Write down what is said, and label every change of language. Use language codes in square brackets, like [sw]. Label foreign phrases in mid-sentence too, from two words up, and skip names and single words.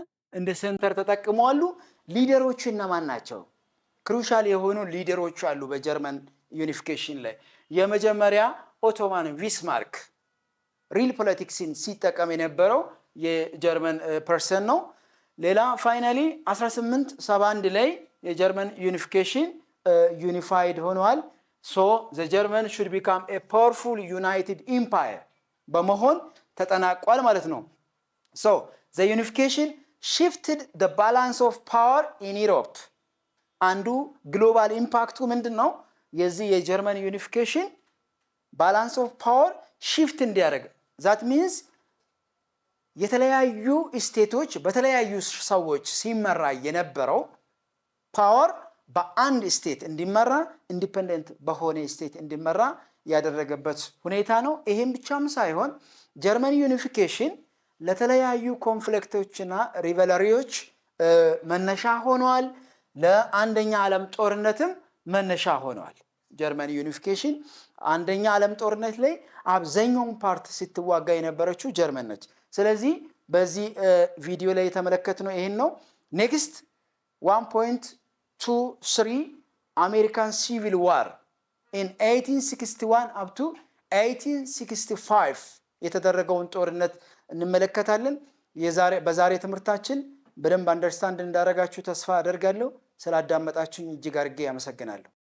[am] እንደ ሴንተር ተጠቅመዋሉ ሊደሮቹ እነማን ናቸው ክሩሻል የሆኑ ሊደሮች አሉ በጀርመን ዩኒፊኬሽን ላይ የመጀመሪያ ኦቶማን ቢስማርክ ሪል ፖለቲክስን ሲጠቀም የነበረው የጀርመን ፐርሰን ነው ሌላ ፋይናሊ 1871 ላይ የጀርመን ዩኒፊኬሽን ዩኒፋይድ ሆኗል [en] so the German should become a powerful united empire [am] በመሆን ተጠናቋል ማለት ነው [en] so the unification shifted the balance of power in Europe [am] አንዱ ግሎባል ኢምፓክቱ ምንድነው የዚህ የጀርመን ዩኒፊኬሽን [en] balance of power shift [am] እንዲያደርግ [en] that means [am] የተለያዩ ስቴቶች በተለያዩ ሰዎች ሲመራ የነበረው ፓወር በአንድ ስቴት እንዲመራ ኢንዲፔንደንት በሆነ ስቴት እንዲመራ ያደረገበት ሁኔታ ነው ይሄም ብቻም ሳይሆን ጀርመን ዩኒፊኬሽን ለተለያዩ ኮንፍሊክቶችና ሪቨለሪዎች መነሻ ሆኗል ለአንደኛ ዓለም ጦርነትም መነሻ ሆኗል ጀርመን ዩኒፊኬሽን አንደኛ ዓለም ጦርነት ላይ አብዛኛውን ፓርት ስትዋጋ የነበረችው ጀርመን ነች ስለዚህ በዚህ ቪዲዮ ላይ የተመለከትነው ይሄን ነው ኔክስት 1.23 አሜሪካን ሲቪል ዋር [en] in 1861 up to 1865 [am] የተደረገውን ጦርነት እንመለከታለን በዛሬ ትምህርታችን በደንብ አንደርስታንድ እንዳደረጋችሁ ተስፋ አደርጋለሁ ስላዳመጣችሁኝ እጅግ አድርጌ አመሰግናለሁ